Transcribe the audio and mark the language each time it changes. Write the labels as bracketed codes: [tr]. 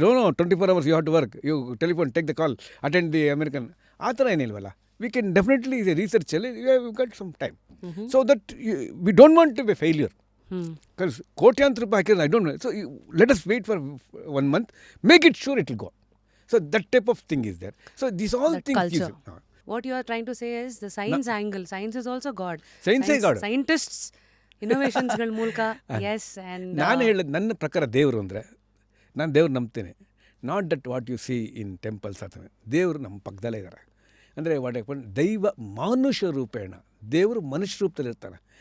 [en] No 24 hours you have to work, you telephone, take the call, attend the American. [kn] ಆ ಥರ ಏನಿಲ್ವಲ್ಲ. [en] We can definitely ರಿಸರ್ಚಲ್ಲಿ you have got some time. So that we don't want to be failure. Because [kn] ಕೋಟ್ಯಾಂತರ ರೂಪಾಯಿ ಹಾಕಿದ್ರೆ [en] I don't know. So let us wait for 1 month, make it sure it will go. So that type of thing is there. So this all things. What you are trying to say is the science angle. Science is also God. Science is God. Scientists innovationsಗಳ ಮೂಲಕ. Yes. And [kn] ನಾನು ಹೇಳೋದು ನನ್ನ ಪ್ರಕಾರ ದೇವರು ಅಂದರೆ, ನಾನು ದೇವ್ರು ನಂಬ್ತೇನೆ. [en] not that what you see in temples [kn] ಅಥವಾ. ದೇವರು ನಮ್ಮ ಪಕ್ಕದಲ್ಲೇ ಇದ್ದಾರೆ. ಅಂದರೆ [sa] ದೈವ ಮಾನುಷ ರೂಪೇಣ, [kn] ದೇವರು ಮನುಷ್ಯ ರೂಪದಲ್ಲಿ ಇರ್ತಾನೆ.